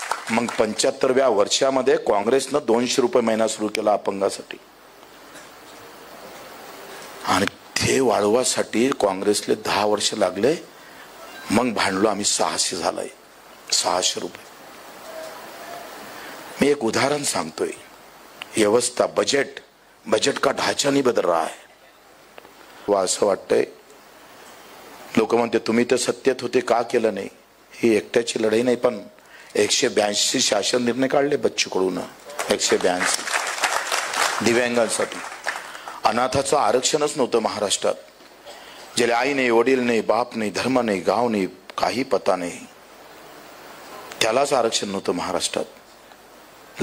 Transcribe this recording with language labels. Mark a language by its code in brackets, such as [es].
[mr] मग 75व्या वर्षामध्ये काँग्रेसनं 200 रुपये महिना सुरू केला अपंगासाठी आणि ते वाढवासाठी काँग्रेसले 10 वर्ष लागले। मग भांडलो आम्ही, 600 झालाय, 600 रुपये। मी एक उदाहरण सांगतोय। [hi] व्यवस्था बजट का ढांचा नहीं बदल रहा है। [mr] वा असं वाटतंय, लोक म्हणते तुम्ही तर सत्तेत होते का केलं नाही। ही एकट्याची लढाई नाही, पण 182 शासन निर्णय काढले बच्चू कडून, 182 दिव्यांगांसाठी। अनाथाचं आरक्षणच नव्हतं महाराष्ट्रात। ज्याला आई नाही, वडील नाही, बाप नाही, धर्म नाही, गाव नाही, काही पता नाही, त्यालाच आरक्षण नव्हतं महाराष्ट्रात।